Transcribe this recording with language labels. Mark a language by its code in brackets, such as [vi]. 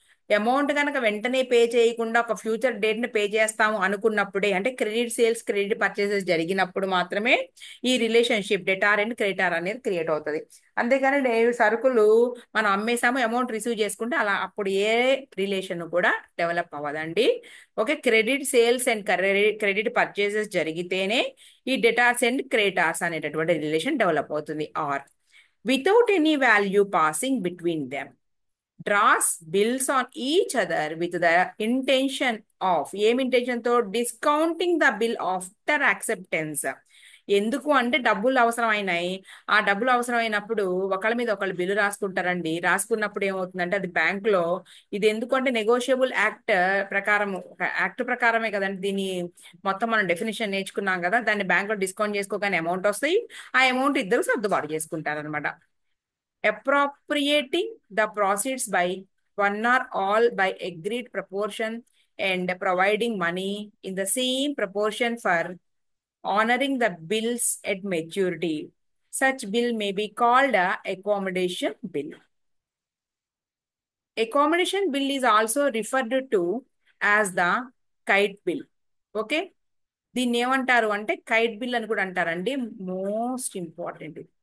[te] Amount కనుక వెంటనే pay చేయకుండా ఒక ఫ్యూచర్ డేట్ ని పే చేస్తాము అనుకున్నప్పుడే, అంటే క్రెడిట్ సేల్స్, క్రెడిట్ పర్చేసెస్ జరిగినప్పుడు మాత్రమే ఈ రిలేషన్షిప్ డెటార్ అండ్ క్రెడిటార్ అనేది క్రియేట్ అవుతుంది. అంతేకాని సరుకులు మనం అమ్మేసాము, అమౌంట్ రిసీవ్ చేసుకుంటే అలా అప్పుడు ఏ రిలేషన్ కూడా డెవలప్ అవ్వదండి. Okay, credit sales and credit purchases జరిగితేనే ఈ డెటార్స్ అండ్ క్రెడిటార్స్ అనేటటువంటి రిలేషన్ డెవలప్ అవుతుంది. Are [en] without any value passing between them, draws bills on each other with the intention of [te] ఏం [en] intention తో discounting the bill after acceptance. [te] ఎందుకు అంటే డబ్బులు అవసరమైనాయి. ఆ డబ్బులు అవసరమైనప్పుడు ఒకళ్ళ మీద ఒకళ్ళు బిల్లు రాసుకుంటారండి. రాసుకున్నప్పుడు ఏమవుతుందంటే అది బ్యాంక్ లో, ఇది ఎందుకంటే నెగోషియబుల్ యాక్ట్ ప్రకారం, యాక్ట్ ప్రకారమే కదండి దీని మొత్తం మనం డెఫినేషన్ నేర్చుకున్నాం కదా, దాన్ని బ్యాంక్ లో డిస్కౌంట్ చేసుకోగానే అమౌంట్ వస్తాయి. ఆ అమౌంట్ ఇద్దరు సర్దుబాటు చేసుకుంటారు అనమాట. [en] Appropriating the proceeds by one or all by agreed proportion and providing money in the same proportion for honoring the bills at maturity. Such bill may be called a accommodation bill. Accommodation bill is also referred to as the kite bill. Okay? [te] దీన్ని ఏమంటారు అంటే kite bill అని కూడా అంటారండి. Most important.